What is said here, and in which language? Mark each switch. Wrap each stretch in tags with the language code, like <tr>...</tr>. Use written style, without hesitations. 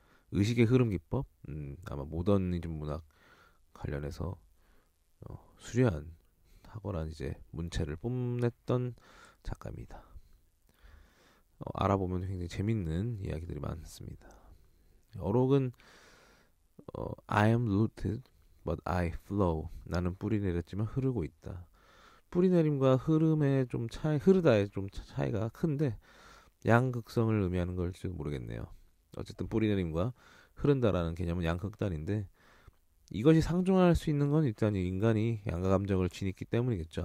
<ko>의식의 흐름 기법, 아마 모더니즘 문학 관련해서 수려한 탁월한 이제 문체를 뽐냈던 작가입니다. 알아보면 굉장히 재밌는 이야기들이 많습니다. 어록은</ko> <en>I am rooted but I flow.</en> <ko>나는 뿌리 내렸지만 흐르고 있다. 뿌리 내림과 흐름의 좀 흐르다의 좀 차이가 큰데 양극성을 의미하는 걸지도 모르겠네요. 어쨌든 뿌리 내림과 흐른다라는 개념은 양극단인데 이것이 상존할 수 있는 건 일단 인간이 양가 감정을 지니기 때문이겠죠.</ko>